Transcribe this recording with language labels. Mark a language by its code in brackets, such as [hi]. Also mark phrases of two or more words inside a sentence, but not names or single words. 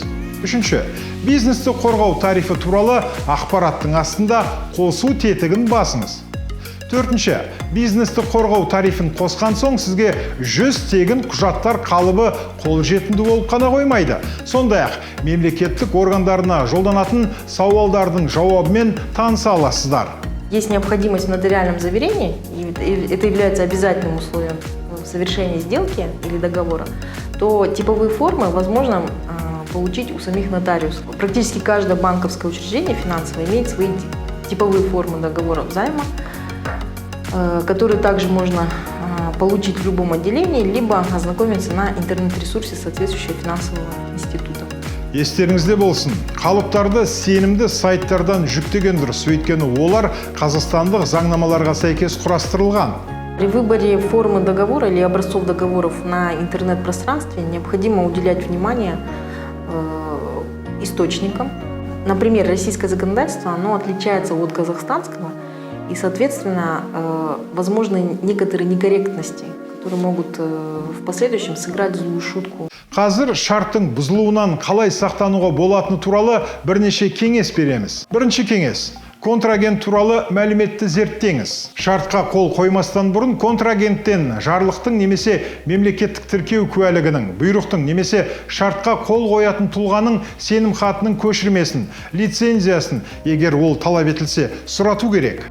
[kk] Үшінші, бизнесті қорғау тарифі туралы ақпараттың астында қосу тетігін басыңыз. Төртінші, бизнесті қорғау тарифін қосқан соң сізге 100 тегін құжаттар қалыбы қолжетімді болып қана қоймайды. Сондай-ақ мемлекеттік органдарына жолданатын сауалдардың жауабымен таныса аласыздар. [ru] Есть необходимость в нотариальном заверении, и это является обязательным условием в совершении сделки или договора, то типовые формы возможно получить у самих нотариусов. Практически каждое банковское учреждение финансовое имеет свои типовые формы договоров займа, которые также можно получить в любом отделении, либо ознакомиться на интернет-ресурсе соответствующего финансового института. [kk] Естеріңізде болсын, қалыптарды сенімді сайттардан жүктеген дұрыс, өйткені олар қазақстандық заңнамаларға сәйкес құрастырылған. [ru] При выборе формы договора или образцов договоров на интернет-пространстве необходимо уделять внимание источникам. Например, российское законодательство, оно отличается от казахстанского, и, соответственно, возможны некоторые некорректности, которые могут в последующем сыграть злую шутку. [kk] Қазір шарттың бұзылуынан қалай сақтануға болатыны туралы бірнеше кеңес береміз. Бірінші кеңес. Контрагент туралы мәліметті зерттеңіз. Шартқа қол қоймастан бұрын контрагенттен жарлықтың немесе мемлекеттік тіркеу куәлігінің, бұйрықтың немесе шартқа қол қоятын тұлғаның сенім хатының көшірмесін, лицензиясын, егер ол талап етілсе, сұрату керек.